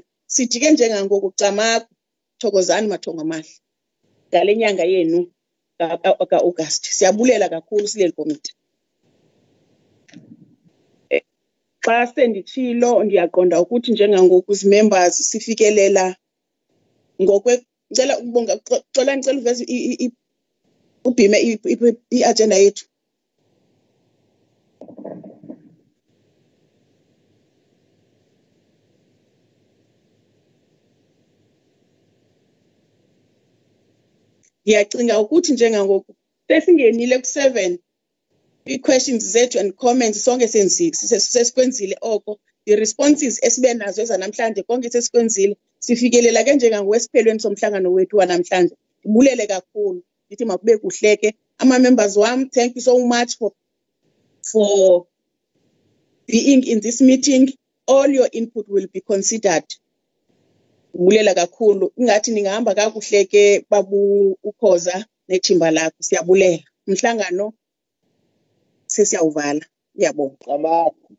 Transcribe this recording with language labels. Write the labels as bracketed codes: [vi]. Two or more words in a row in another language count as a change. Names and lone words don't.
[xh] Sithi ke njengangoku camaku, thokozani mathongo amahle ngale nyanga yenu ka-August. Siyabulela kakhulu sileli komiti. Xa senditshilo ndiyaqonda ukuthi njengangoku zi-members sifikelela ngicela ukubonga, xolani ngicela uveze ubhime i-agenda yethu. Ndiyacinga ukuthi njengangoku sesingenile ku-7 ii-questions zethu [en] and comments [xh] sonke sesikwenzile oko. The-responses esibe nazo ezanamhlanje konke sesikwenzile. Sifikelela ke njengangowesiphelweni somhlangano wethu wanamhlanje. Ndibulele kakhulu ndithi makube kuhle ke ama-members wam. [en] Thank you so much for being in this meeting. All your input will be considered. [xh] Ndibulela kakhulu. Ingathi ningahamba kakuhle ke babu ukhoza nethimba lakho. Siyabulela. Umhlangano sesiyawuvala. [zu] Ngiyabonga.